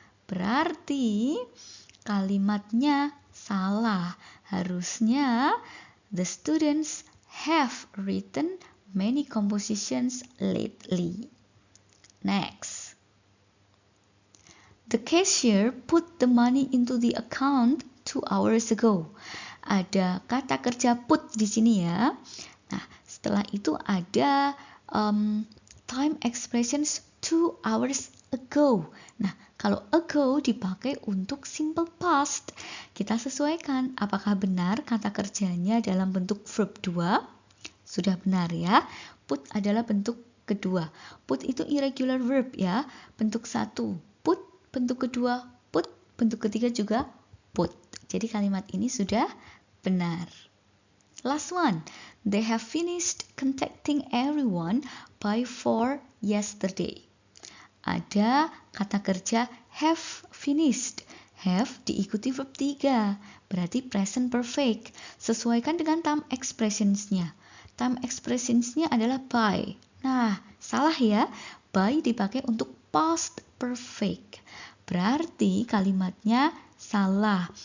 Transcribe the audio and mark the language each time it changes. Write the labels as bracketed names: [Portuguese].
[Indonesian] Berarti kalimatnya salah. Harusnya [English] the students have written many compositions lately. Next. The cashier put the money into the account 2 hours ago. [Indonesian] Ada kata kerja put di sini ya. Nah, setelah itu ada time expressions 2 hours ago. Nah, kalau ago dipakai untuk simple past. Kita sesuaikan apakah benar kata kerjanya dalam bentuk verb 2. Sudah benar ya. Put adalah bentuk kedua. Put itu irregular verb ya. Bentuk 1 put, bentuk kedua put, bentuk ketiga juga put. Jadi kalimat ini sudah benar. [English] Last one. They have finished contacting everyone by 4 yesterday. [Indonesian] Ada kata kerja have finished. Have diikuti verb 3. Berarti present perfect. Sesuaikan dengan time expressionsnya. Time expressionsnya adalah by. Nah, salah ya. By dipakai untuk past perfect. Berarti kalimatnya salah.